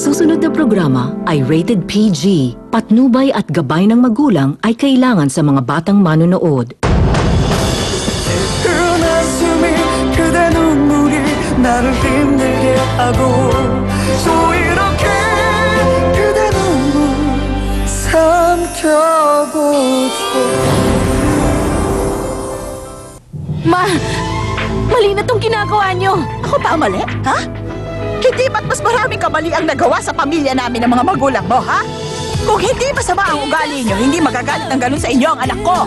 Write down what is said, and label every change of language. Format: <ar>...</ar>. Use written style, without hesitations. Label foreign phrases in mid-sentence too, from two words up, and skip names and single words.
<tl>susunod na programa ay</tl> <en>rated PG.</en> <tl>Patnubay at gabay ng magulang ay kailangan sa mga batang manonood.</tl> <ko>그대 눈물이 나를 힘들게 하고 또 이렇게 그대 눈물 삼켜보죠.</ko> <tl>Mali na tong ginagawa nyo. Ako ba mali? Ha? Hindi ba't mas maraming kamali ang nagawa sa pamilya namin ng mga magulang mo, ha? Kung hindi masama ang ugali nyo, hindi magagalit ng ganun sa inyo ang anak ko.</tl>